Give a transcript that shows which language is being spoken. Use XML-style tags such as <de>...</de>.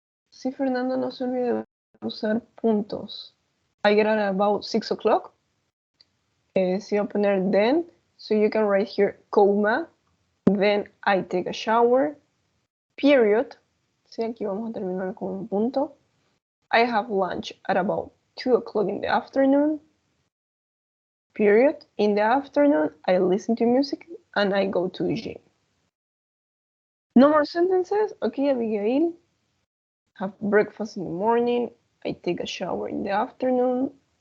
<es>Sí, Fernando, no se olvide de usar puntos.</es> <en>I get out at about 6 o'clock.</en> <es>Si voy a poner</es> <en>then, so you can write here comma, then I take a shower, period.</en> <es>Sí, aquí vamos a terminar con un punto.</es> <en>I have lunch at about 2 o'clock in the afternoon, period. In the afternoon, I listen to music and I go to the gym. No more sentences? Okay, Abigail. Have breakfast in the morning. I take a shower in the afternoon.</en>